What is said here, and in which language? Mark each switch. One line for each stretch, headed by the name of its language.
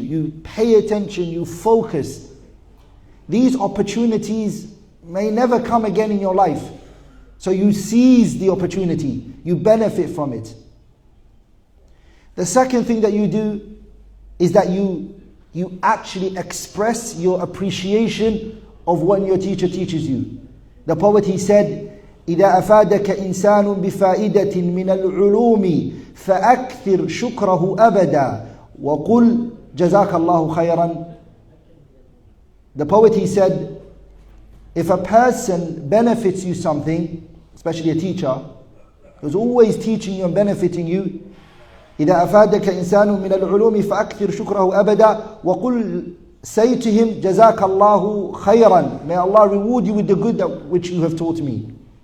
English: You pay attention, you focus. These opportunities may never come again in your life. So you seize the opportunity, you benefit from it. The second thing that you do is that you actually express your appreciation of what your teacher teaches you. The poet, he said,
Arabic: إِذَا أَفَادَكَ إِنسَانٌ بِفَائِدَةٍ مِنَ الْعُلُومِ فَأَكْثِرْ شُكْرَهُ أَبَدًا وَقُلْ جَزَاكَ اللَّهُ خَيْرًا.
English: The poet, he said, if a person benefits you something, especially a teacher, who's always teaching you and benefiting you,
Arabic: إِذَا أَفَادَكَ إِنسَانٌ مِنَ الْعُلُومِ فَأَكْثِرْ شُكْرَهُ أَبَدًا وَقُلْ,
English: say to him,
Arabic: جَزَاكَ اللَّهُ خَيْرًا,
English: may Allah reward you with the good that which you have taught me.